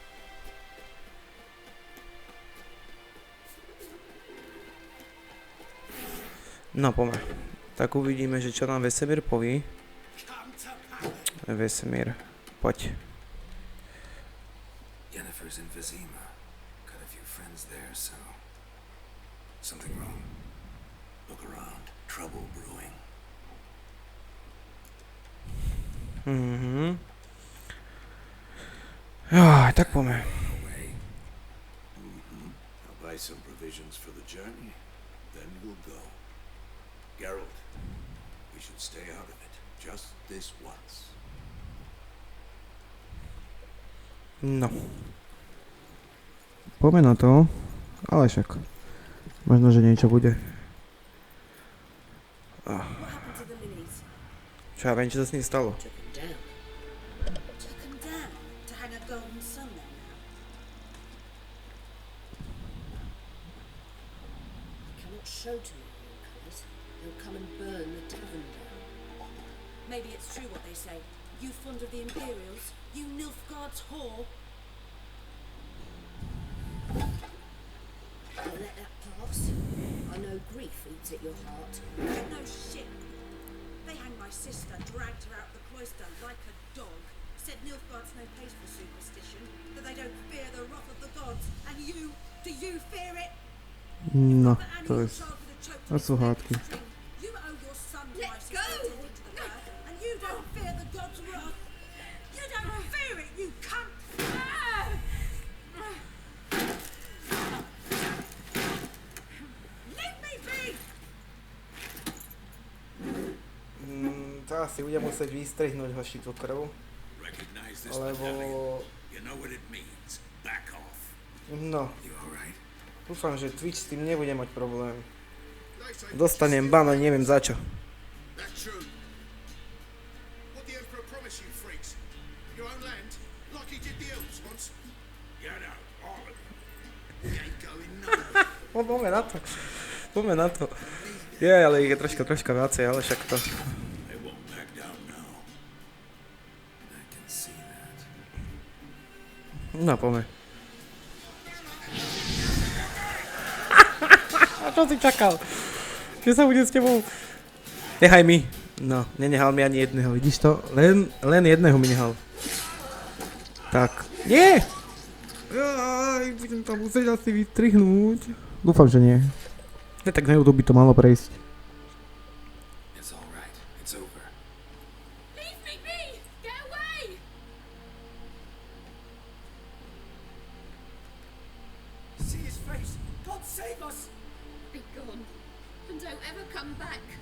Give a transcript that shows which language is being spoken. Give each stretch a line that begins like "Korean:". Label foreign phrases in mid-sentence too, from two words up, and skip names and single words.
Slovak: No, poďme. Tak uvidíme, že čo nám Vesemír poví. Vesemír, poď.
English: Yennefer's in Vizima. Got a few friends there, so... Something wrong. Look around. Trouble brewing.
Slovak: Tak poďme.
English: I'll buy some provisions for the journey. Then we'll go. Geralt, we should stay out of it. Just this once.
Slovak: No. Poďme na to. Ale však. Možno, že niečo bude. Čo ja viem, čo sa s ním stalo.
English: son there now. I cannot show to me your colours. They'll come and burn the tavern down. Maybe it's true what they say. You fond of the Imperials? You Nilfgaard's whore? I'll let that pass. I know grief eats at your heart. No shit. They hanged my sister, dragged her out the cloister like a dog. Said Nilfgaard's no place for superstition, that they don't fear the wrath of the gods. And you, do you fear it? No, The to animal jest... child with a choked
Slovak: To sú hádky.
English: string. You owe your son to Let my sister go! attending to the birth, and you don't fear the gods' wrath. You don't fear it, you cunt! Leave me be!
Slovak: To asi budem musieť vystrihnúť hoši tú krv,
English: Recognize this
Slovak: lebo...
English: medallion. You know what it means. Back off.
Slovak: No,
English: You alright?
Slovak: dúfam, že Twitch s tým nebude mať problém. Dostanem ban, ale neviem za čo.
English: That's true. What the Emperor promised you, freaks? Your own land? Like he did the elves once? Get out, all of you. He ain't going nowhere.
Slovak: Poďme na to. Poďme na to. Je, ale ich je troška viacej, ale však to...
English: They won't back down now. I can see that.
Slovak: No, poďme. A čo si čakal? Čo sa bude s tebou? Nechaj mi. No, nenehal mi ani jedného, vidíš to? Len jedného mi nehal. Tak. Nie! Aj, budem to musieť asi vystrihnúť. Dúfam, že nie. Ne, tak na YouTube by to malo prejsť.
English: It's alright. It's over. Leave me be! Get away! See his face! God save us! Be gone, and don't ever come back.